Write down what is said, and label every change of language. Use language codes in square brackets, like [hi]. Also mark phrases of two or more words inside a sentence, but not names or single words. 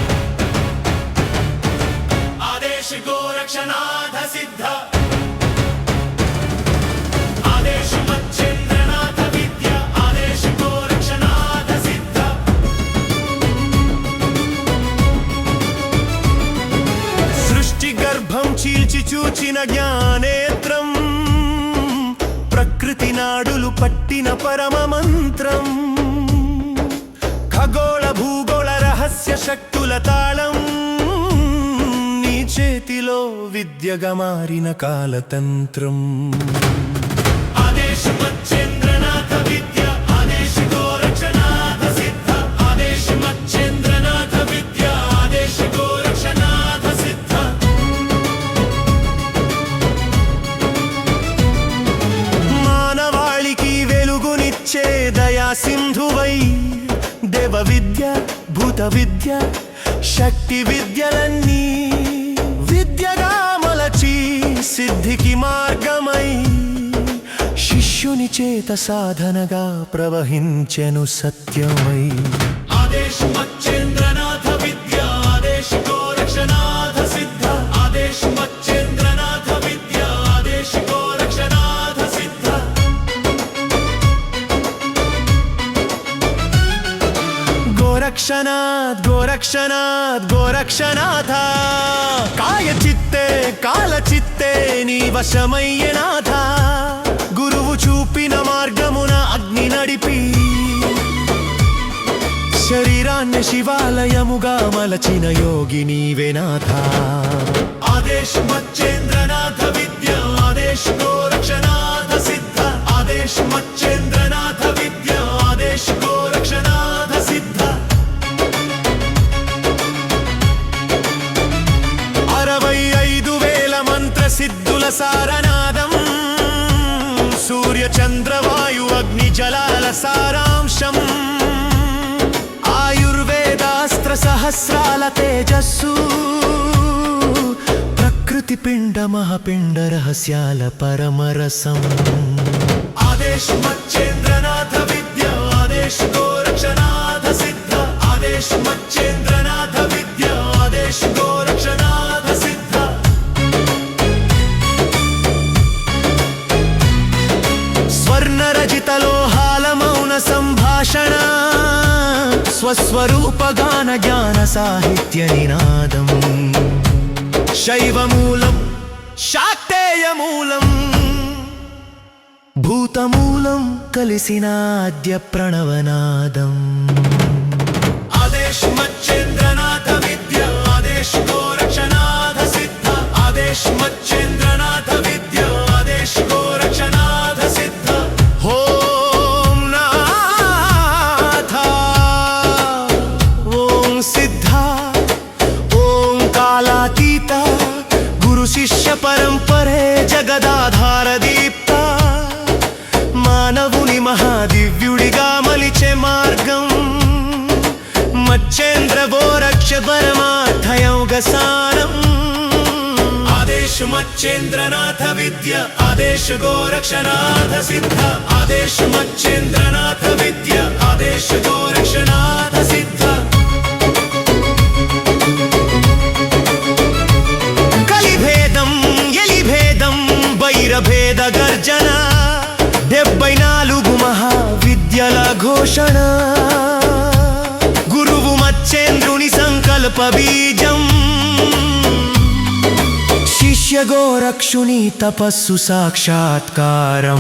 [hi] आदेश गोरक्षनाथ सिद्ध आदेश मच्चेन्द्रनाथ विद्या आदेश गोरक्षनाथ सिद्ध [te] సృష్టి గర్భం चील्చి చూచిన జ్ఞానేత్రం, ప్రకృతి నాడులు పట్టిన పరమ మంత్రం, ఖగోళ భూగోళ రహస్య శక్తుల తాళం, నీ చేతిలో విద్యగా మారిన కాలతంత్రం. [hi] आदेश मच्चेन्द्रनाथ विद्या आदेश गोरक्षनाथ सिद्ध आदेश मच्चेन्द्रनाथ विद्या आदेश गोरक्षनाथ सिद्ध [te] మానవాళికి వెలుగునిచ్చే దయా సింధువై, దేవ విద్య భూత విద్య శక్తి విద్యలన్నీ విద్యగా మలచి సిద్ధికి మార్గమై, శిష్యుని చేత సాధనగా ప్రవహించెను సత్యమై. [hi] आदेश मच्चेन्द्रनाथ विद्या आदेश गोरक्षनाथ सिद्ध आदेश मच्चेन्द्रनाथ विद्या आदेश गोरक्षनाथ सिद्ध [te] गोरक्षनाथ गोरक्षनाथ गोरक्षनाथ, కాయ చిత్తే కాల చిత్తే నీ వశమయ్యనాథ, గురువు చూపిన మార్గమున అగ్ని నడిపి, శరీరాన్ని శివాలయముగా మలచిన యోగి నీవేనాథ. [hi] आदेश मच्चेन्द्रनाथ विद्या आदेश गोरक्षनाथ सिद्ध आदेश मच्चेन्द्रनाथ विद्या आदेश गोरक्षनाथ सिद्ध [te] 65,000 మంత్ర సిద్ధుల సారనాదం, సూర్య చంద్ర వాయు అగ్ని జలాల సారాంశం, ఆయుర్వేదాస్త్ర సహస్రాల తేజస్సు, ప్రకృతి పిండ మహాపిండ రహస్యాల పరమరసం. [hi] आदेश मच्चेन्द्रनाथ विद्या आदेश गोरक्षनाथ सिद्ध आदेश मच्चेन्द्रनाथ विद्या आदेश गोरक्षनाथ सिद्ध [te] స్వర్ణరజిత లోహాల మౌన సంభాషణ, స్వస్వరూప గాన జ్ఞాన సాహిత్య నినాదం, శైవమూలం శాక్తేయ మూలం భూతమూలం కలిసిన ఆద్య ప్రణవనాదం. [hi] आदेश मच्चेन्द्रनाथ विद्या आदेश गोरक्षनाथ सिद्ध आदेश मच्चेन्द्रनाथ विद्या आदेश गोरक्षनाथ सिद्ध [te] ఓం నాథ ఓం సిద్ధ ఓం కాలాతీత, గురు శిష్య పరంపరే జగదాధార దీప్త, మానవుని మహాదివ్యుడిగా మలిచే మార్గం, మచ్చేంద్ర గోరక్ష పరమార్థయోగ సారం. [hi] आदेश मच्चेन्द्रनाथ विद्या आदेश गोरक्षनाथ सिद्ध आदेश मच्चेन्द्रनाथ विद्या आदेश गोरक्षनाथ सिद्ध [te] కలిభేదం ఎలిభేదం వైరభేద గర్జన, 74 మహావిద్యల ఘోషణ, గురువు మచ్చేంద్రుని సంకల్ప బీజం, శిష్య గోరక్షుని తపస్సు సాక్షాత్కారం.